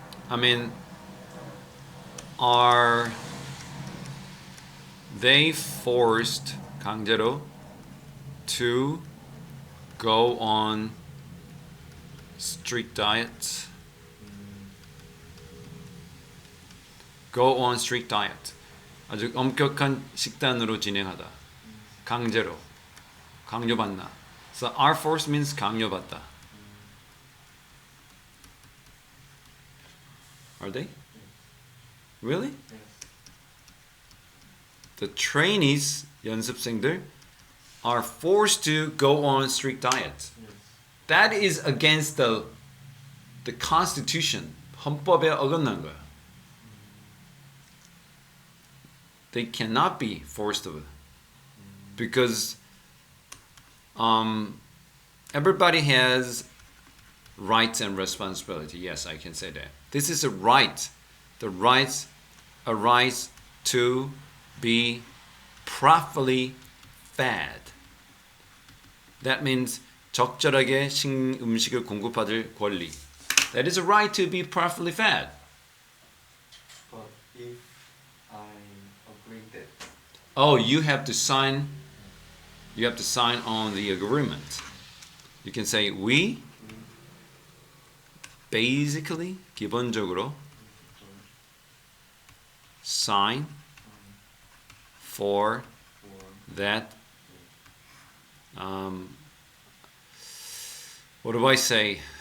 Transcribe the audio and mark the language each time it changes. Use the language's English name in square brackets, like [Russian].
[English] I mean, are they forced [Korean] 강제로 [English] to go on strict diet? Go on strict diet. [Korean] 아주 엄격한 식단으로 진행하다. 강제로. 강요받나. [English] So are forced means [Korean] 강요받다. [English] Are they? Really? yes. The trainees, [Korean] 연습생들, [English] are forced to go on strict diet. Yes. That is against the constitution. [Korean] 헌법에 어긋난 거야. [English] They cannot be forced to, because everybody has rights and responsibility. Yes, I can say that. This is a right. The rights arise to be properly fed. That means [Korean] 적절하게 음식을 공급받을 권리. [English] That is a right to be properly fed. But if I agree that Oh, you have to sign on the agreement. You can say we basically [Korean] 기본적으로 [English] sign for that what do I say?